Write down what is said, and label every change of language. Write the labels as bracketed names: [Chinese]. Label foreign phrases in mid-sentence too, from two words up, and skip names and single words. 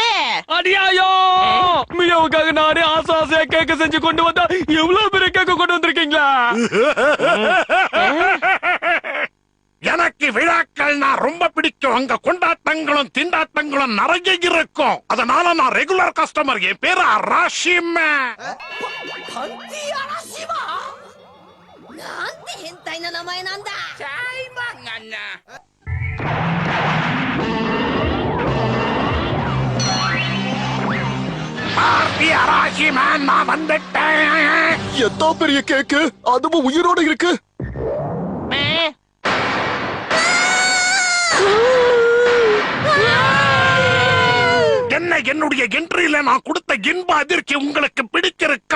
[Tamil] அடியாயோ மியாவுக்காக நானே ஆசையா கேக்க செஞ்சு கொண்டு வந்தா எவ்வளவு பெரிய கேக்க கொண்டு வந்திருக்கீங்களா? எனக்கு விழாக்கள்னா ரொம்ப பிடிக்கும். அங்க கொண்டாட்டங்களும் திண்டாட்டங்களும் நிறைய இருக்கும். அதனால நான் [English] regular customer. [Tamil] என் பேரு அராஷிமா. [Japanese] なんて変態な名前なんだ。ちゃいまんがな。 [Tamil] பார்ட்டி அராஷிமா, நான் வந்துட்டேன். எத்தோ பெரிய கேக்கு, அதுவும் உயிரோட இருக்கு. என்ன என்னுடைய என்ட்ரியில நான் கொடுத்த இன்ப அதிர்ச்சி உங்களுக்கு பிடிச்சிருக்கா?